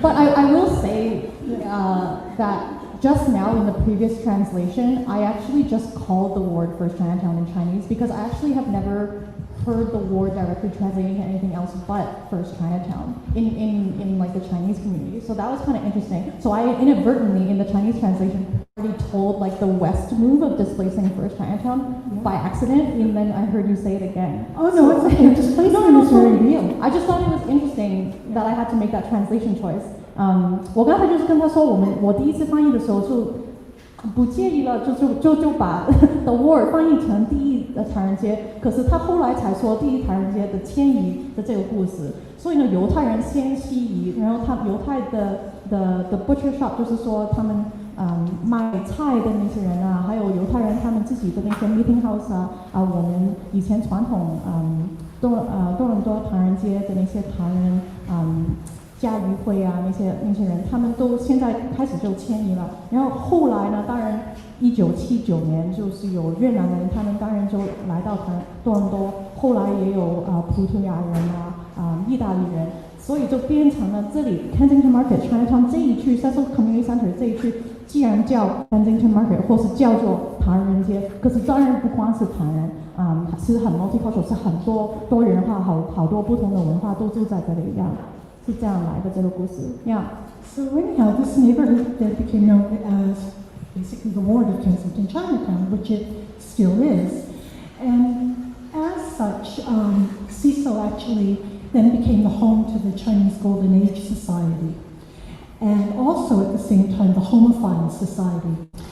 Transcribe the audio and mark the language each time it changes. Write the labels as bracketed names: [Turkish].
[English] But I will say that just now in the previous translation, I actually just called the word First Chinatown in Chinese because I actually have never heard the word directly translated to anything else but First Chinatown in like the Chinese community. So that was kind of interesting. So I inadvertently in the Chinese translation already told like the west move of displacing First Chinatown by accident, and then I heard you say it again. Oh no, it's okay. Displacement is very real. I just thought it was interesting that I had to make that translation choice. [Chinese] 我刚才就是跟他说，我第一次翻译的时候就不介意了，就把 the word 翻译成第一的唐人街，可是他后来才说第一唐人街的迁移的这个故事。所以呢，犹太人先西移，然后犹太的 butcher shop 就是说他们卖菜的那些人啊，还有犹太人他们自己的那些 meeting house 我们以前传统多伦多唐人街的那些唐人家渔会啊，那些人，他们都现在开始就迁移了。然后后来呢，当然1979年就是有越南人，他们当然就来到多伦多。后来也有葡萄牙人意大利人，所以就变成了这里 Kensington Market Chinatown 这一区 Cecil Community Center 这一区，既然叫 Kensington Market 或是叫做唐人街，可是当然不光是唐人，是很 multicultural， 是很多元化，好多不同的文化都住在这里一样。是这样来的这个故事，Yeah。 [English] So anyhow, this neighborhood then became known as basically the ward of Kensington Chinatown, which it still is. And as such, Cecil actually then became the home to the Chinese Golden Age Society, and also at the same time the Homophile Society.